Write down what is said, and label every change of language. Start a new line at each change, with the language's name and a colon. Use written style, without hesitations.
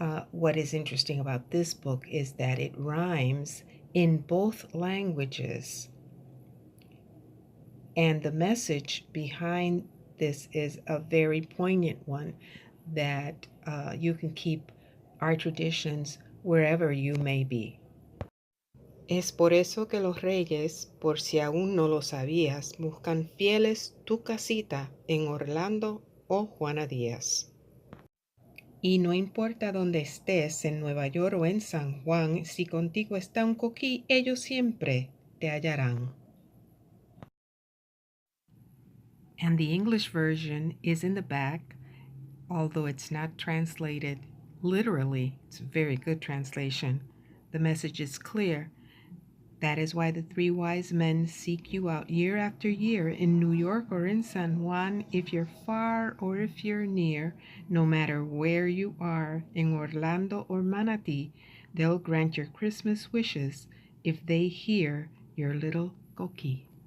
English: What is interesting about this book is that it rhymes in both languages. And the message behind this is a very poignant one, that you can keep our traditions wherever you may be.
Spanish: Es por eso que los reyes, por si aún no lo sabías, buscan fieles tu casita en Orlando o Juana Díaz. Y no importa dónde estés, en Nueva York o en San Juan, si contigo está un coquí, ellos siempre te hallarán.
English: And the English version is in the back, although it's not translated Literally, it's a very good translation. The message is clear. That is why the three wise men seek you out year after year in New York or in San Juan, if you're far or if you're near, no matter where you are, in Orlando or Manatee, they'll grant your Christmas wishes if they hear your little coquí.